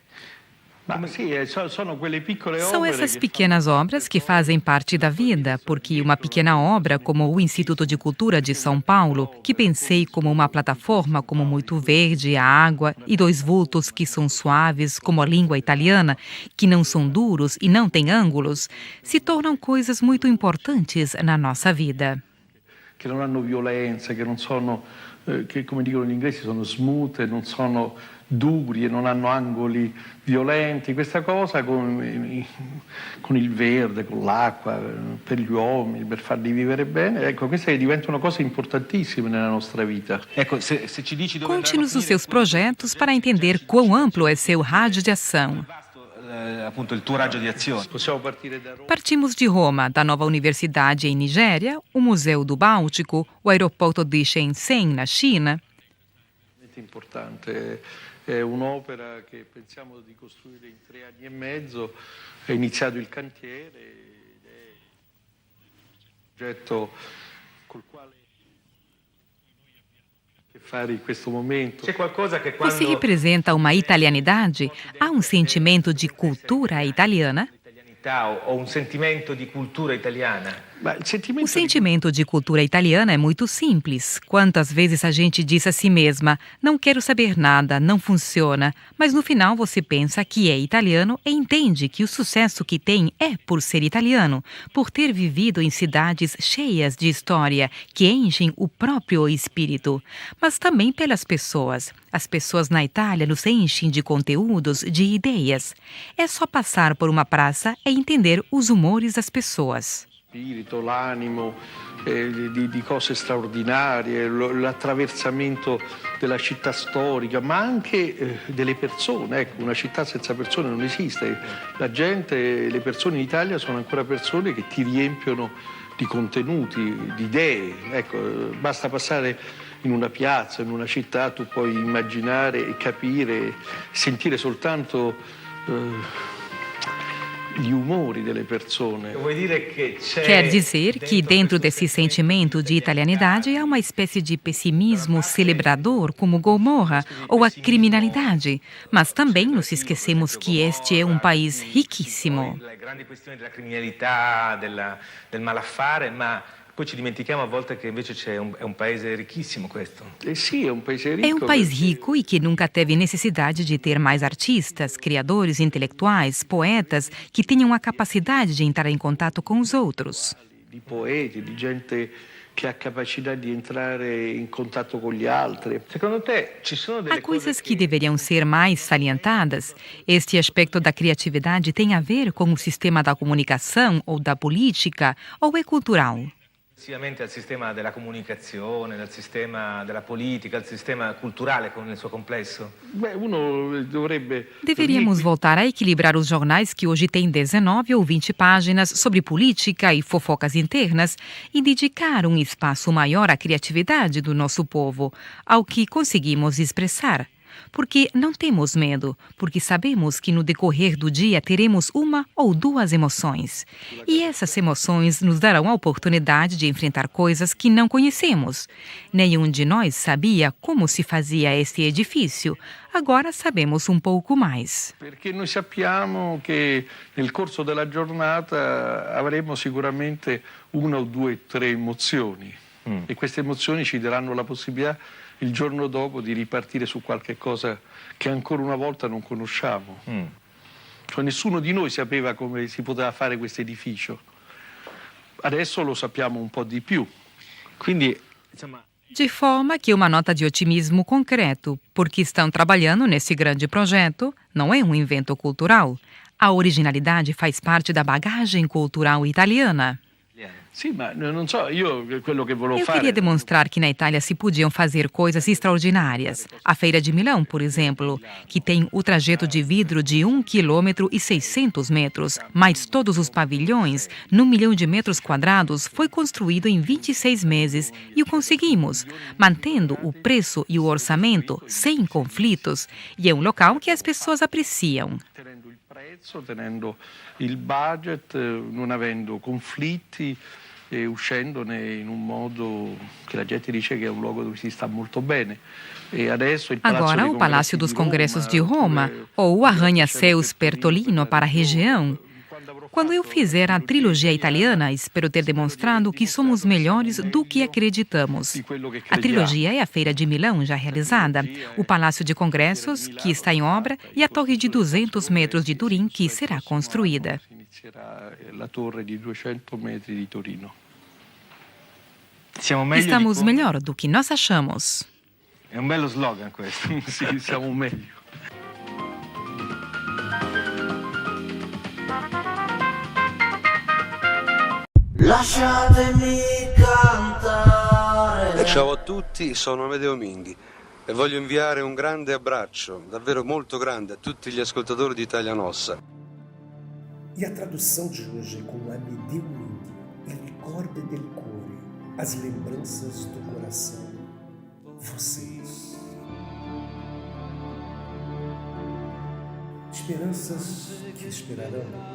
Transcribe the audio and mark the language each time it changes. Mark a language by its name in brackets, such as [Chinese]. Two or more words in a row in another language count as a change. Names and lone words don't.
[Portuguese] São essas pequenas obras que fazem parte da vida, porque uma pequena obra como o Instituto de Cultura de São Paulo, que pensei como uma plataforma como muito verde, a água e dois vultos que são suaves como a língua italiana, que não são duros e não têm ângulos, se tornam coisas muito importantes na nossa vida. Que não [Italian] hanno [Portuguese] violência, que não são, que como [Italian] dicono gli inglesi, sono smooth, non sono duri e non hanno angoli violenti. Questa cosa con il verde, con l'acqua, per gli uomini, per farli vivere bene, ecco, queste diventano cose importantissime nella nostra vita. Ecco, se ci dici dove [Portuguese] Conte-nos os seus projetos para entender quão amplo é seu rádio de ação. [Italian] appunto il tuo raggio di azione. Possiamo partire da Roma. [Portuguese] Partimos de Roma, da nova universidade em Nigéria, o Museu do Báltico, o aeroporto de Shenzhen, na China. [Italian] È importante, è un'opera che pensiamo di costruire in 3 anni e mezzo, è iniziato il cantiere ed è un progetto col quale fare in questo momento. C'è qualcosa che quando [Portuguese] Você representa uma italianidade? Há um sentimento de cultura italiana? [Italian] o un sentimento di cultura italiana. [Portuguese] O sentimento de cultura italiana é muito simples. Quantas vezes a gente diz a si mesma, não quero saber nada, não funciona, mas no final você pensa que é italiano e entende que o sucesso que tem é por ser italiano, por ter vivido em cidades cheias de história, que enchem o próprio espírito, mas também pelas pessoas. As pessoas na Itália nos enchem de conteúdos, de ideias. É só passar por uma praça e entender os humores das pessoas. [Italian] Spirito, l'animo, di cose straordinarie, l'attraversamento della città storica, ma anche delle persone. Ecco, una città senza persone non esiste. La gente, le persone in Italia sono ancora persone che ti riempiono di contenuti, di idee. Ecco, basta passare in una piazza, in una città, tu puoi immaginare e capire, sentire soltanto gli umori delle persone. Quer dizer que dentro desse sentimento de italianidade há uma espécie de pessimismo celebrador como Gomorra ou a criminalidade, mas também nos esquecemos que este é um país riquíssimo. Le grandi questioni della criminalità, del malaffare, ma poi ci dimentichiamo a volte che invece è un paese ricchissimo questo. Sì, è un paese ricco. [Portuguese] É um país rico e que nunca teve necessidade de ter mais artistas, criadores intelectuais, poetas que tenham a capacidade de entrar em contato com os outros. [Italian] Di poeti, di gente che ha capacità di entrare in contatto con gli altri. Secondo te ci sono delle [Portuguese] Há coisas que deveriam ser mais salientadas? Este aspecto da criatividade tem a ver com o sistema da comunicação ou da política ou é cultural? [Italian] Al sistema della comunicazione, al sistema della politica, al sistema culturale nel suo complesso? Beh, uno dovrebbe... [Portuguese] Deveríamos voltar a equilibrar os jornais que hoje têm 19 ou 20 páginas sobre política e fofocas internas e dedicar um espaço maior à criatividade do nosso povo, ao que conseguimos expressar. porque não temos medo, porque sabemos que no decorrer do dia teremos uma ou duas emoções. E essas emoções nos darão a oportunidade de enfrentar coisas que não conhecemos. Nenhum de nós sabia como se fazia este edifício. Agora sabemos um pouco mais. [Italian] Perché noi sappiamo che nel corso della giornata avremo sicuramente una o due o tre emozioni e queste emozioni ci daranno la possibilità il giorno dopo di ripartire su qualche cosa che ancora una volta non conosciamo. Cioè nessuno di noi sapeva come si poteva fare questo edificio. Adesso lo sappiamo un po' di più. Quindi, insomma, [Portuguese] De forma que uma nota de otimismo concreto, porque estão trabalhando nesse grande projeto, não é um invento cultural. A originalidade faz parte da bagagem cultural italiana. [Italian] sì, ma non so, io quello che volevo [Portuguese] Eu [Italian] fare... [Portuguese] queria demonstrar que na Itália se podiam fazer coisas extraordinárias. A Feira de Milão, por exemplo, que tem o trajeto de vidro de 1,6 km, mais todos os pavilhões, num 1 milhão de metros quadrados, foi construído em 26 meses e o conseguimos, mantendo o preço e o orçamento sem conflitos. E é um local que as pessoas apreciam. [Italian] Tenendo il budget, non avendo conflitti e uscendone in un modo che la gente dice che è un luogo dove si sta molto bene. E adesso il [Portuguese] Agora, o Palácio dos Congressos de Roma ou o Arranha-Céus Pertolino para a região. Quando eu fizer a trilogia italiana, espero ter demonstrado que somos melhores do que acreditamos. A trilogia é a Feira de Milão, já realizada, o Palácio de Congressos, que está em obra, e a Torre de 200 metros de Turim, que será construída. [Italian] Inizierà la torre di 200 metri di Torino. [Portuguese] Estamos melhor do que nós achamos. [Italian] È un bello slogan questo. Sì, siamo meglio. Lasciatemi cantare. Ciao a tutti, sono Amedeo Minghi e voglio inviare un grande abbraccio, davvero molto grande, a tutti gli ascoltatori di Italia Nossa. [Portuguese] E a tradução de hoje é com Amedeo Minghi, Il Ricordo del Cuore, as lembranças do coração. Vocês. Esperanças que esperarão.